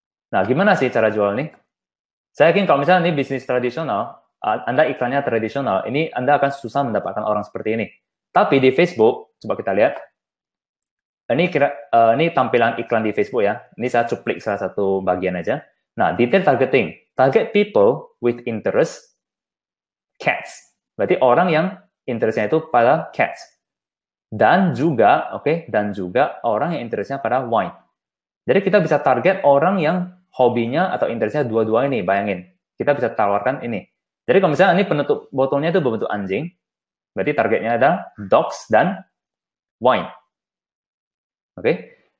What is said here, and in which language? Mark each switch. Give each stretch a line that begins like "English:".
Indonesian: Nah, gimana sih cara jual ini? Saya yakin kalau misalnya ini bisnis tradisional, Anda iklannya tradisional, ini Anda akan susah mendapatkan orang seperti ini. Tapi di Facebook, coba kita lihat. Ini tampilan iklan di Facebook ya. Ini saya cuplik salah satu bagian aja. Nah, detail targeting.
English: Target people with interest cats.
Indonesian: Berarti orang yang interestnya itu pada cats. Dan juga, dan juga orang yang interestnya pada wine. Jadi kita bisa target orang yang hobinya atau interestnya dua-dua ini, bayangin. Kita bisa tawarkan ini. Jadi kalau misalnya ini penutup botolnya itu berbentuk anjing, berarti targetnya ada dogs dan wine. Oke.